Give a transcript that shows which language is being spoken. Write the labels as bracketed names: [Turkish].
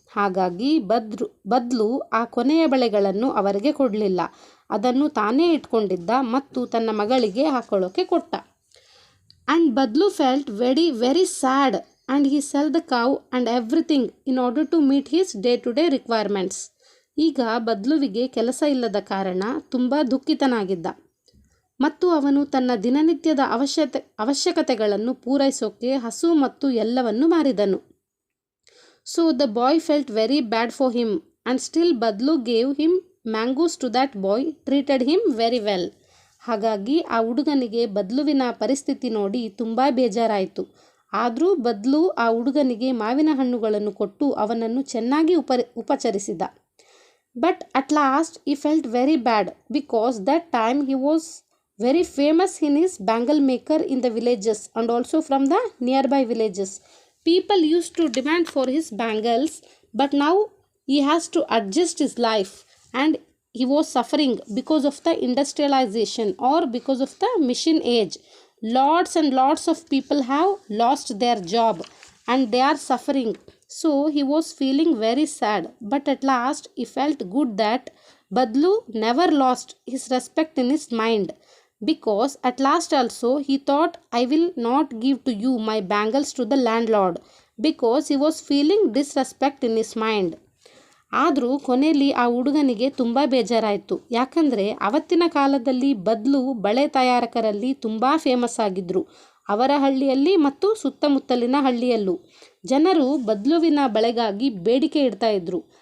[Kannada] ಹಾಗಾಗಿ ಬದಲು ಆ ಕೊನೆಯ ಬಳೆಗಳನ್ನು ಅವರಿಗೆ ಕೊಡಲಿಲ್ಲ, ಅದನ್ನು ತಾನೇ ಇಟ್ಕೊಂಡಿದ್ದ ಮತ್ತು ತನ್ನ ಮಗಳಿಗೆ ಹಾಕೊಳ್ಳೋಕೆ ಕೊಟ್ಟ. [English] And Badlu felt very sad and he sold the cow and everything in order to meet his day-to-day requirements. [Kannada] ಈಗ ಬದ್ಲುವಿಗೆ ಕೆಲಸ ಇಲ್ಲದ ಕಾರಣ ತುಂಬ ದುಃಖಿತನಾಗಿದ್ದ ಮತ್ತು ಅವನು ತನ್ನ ದಿನನಿತ್ಯದ ಅವಶ್ಯಕತೆಗಳನ್ನು ಪೂರೈಸೋಕೆ ಹಸು ಮತ್ತು ಎಲ್ಲವನ್ನು ಮಾರಿದನು. [English] So the boy felt very bad for him and still Badlu gave him mangoes to that boy, treated him very well. [Kannada] ಹಾಗಾಗಿ ಆ ಹುಡುಗನಿಗೆ ಬದಲುವಿನ ಪರಿಸ್ಥಿತಿ ನೋಡಿ ತುಂಬ ಬೇಜಾರಾಯಿತು. ಆದರೂ ಬದಲು ಆ ಹುಡುಗನಿಗೆ ಮಾವಿನ ಹಣ್ಣುಗಳನ್ನು ಕೊಟ್ಟು ಅವನನ್ನು ಚೆನ್ನಾಗಿ ಉಪಚರಿಸಿದ. [English] But at last he felt very bad because that time he was very famous in his bangle maker in the villages and also from the nearby villages. People used to demand for his bangles, but now he has to adjust his life and he was suffering because of the industrialization or because of the machine age. Lots and lots of people have lost their job and they are suffering. So he was feeling very sad, but at last he felt good that Badlu never lost his respect in his mind, because at last also he thought, I will not give to you my bangles to the landlord, because he was feeling disrespect in his mind. [Kannada] ಆದರೂ ಕೊನೆಯಲ್ಲಿ ಆ ಹುಡುಗನಿಗೆ ತುಂಬ ಬೇಜಾರಾಯಿತು, ಯಾಕಂದರೆ ಅವತ್ತಿನ ಕಾಲದಲ್ಲಿ ಬದಲು ಬಳೆ ತಯಾರಕರಲ್ಲಿ ತುಂಬ ಫೇಮಸ್ ಆಗಿದ್ದರು, ಅವರ ಹಳ್ಳಿಯಲ್ಲಿ ಮತ್ತು ಸುತ್ತಮುತ್ತಲಿನ ಹಳ್ಳಿಯಲ್ಲೂ ಜನರು ಬದಲುವಿನ ಬಳೆಗಾಗಿ ಬೇಡಿಕೆ ಇಡ್ತಾ ಇದ್ರು.